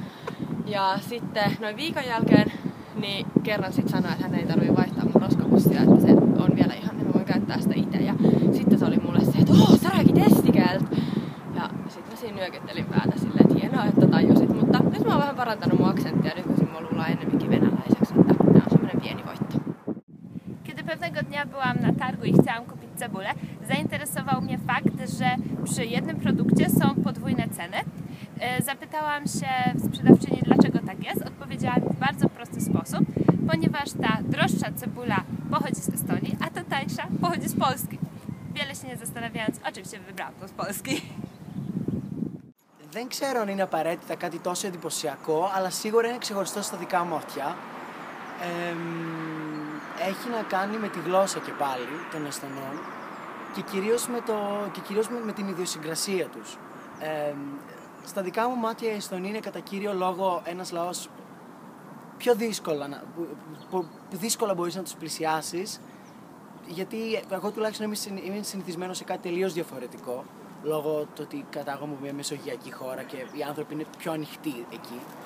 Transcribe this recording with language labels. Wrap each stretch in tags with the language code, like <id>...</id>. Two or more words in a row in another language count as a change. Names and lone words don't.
<fi>Ja sitten noin viikon jälkeen niin kerran sit sanoi, että hän ei tarvii vaihtaa mun roskapussia, että se on vielä ihan, että mä voin käyttää sitä itse. Ja sitten se oli mulle se, että</fi> <et>sä rääkit estikäältä.</et> <fi>Ja sit mä siinä nyökyttelin päätä silleen, että hienoa, että tajusit. Mutta nyt mä oon vähän parantanut mun aksenttia, nykyisin mä luulen ennemminkin venäläiseksi, että tää on semmonen pieni voitto.</fi> <pl>Kiedy pewnego dnia byłam na targu i chciałam kupić cebulę, zainteresował mnie fakt, że przy jednym produkcie są podwójne ceny. Zapytałam się sprzedawczyni, dlaczego tak jest. Odpowiedziała mi w bardzo prosty sposób, ponieważ ta droższa cebula pochodzi z Estonii, a ta tańsza pochodzi z Polski. Wiele się nie zastanawiając, oczywiście wybrałam to z Polski.</pl> <el>Δεν ξέρω αν είναι απαραίτητα κάτι τόσο εντυπωσιακό, αλλά σίγουρα είναι ξεχωριστό στα δικά μου αυτιά. Έχει να κάνει με τη γλώσσα και πάλι των Εστονών και κυρίως με την ιδιοσυγκρασία τους. Στα δικά μου μάτια οι Εστονοί είναι κατά κύριο λόγο ένας λαός πιο δύσκολα μπορείς να τους πλησιάσεις, γιατί εγώ τουλάχιστον είμαι συνηθισμένος σε κάτι τελείως διαφορετικό, λόγω του ότι κατάγομαι από μια μεσογειακή χώρα και οι άνθρωποι είναι πιο ανοιχτοί εκεί.</el>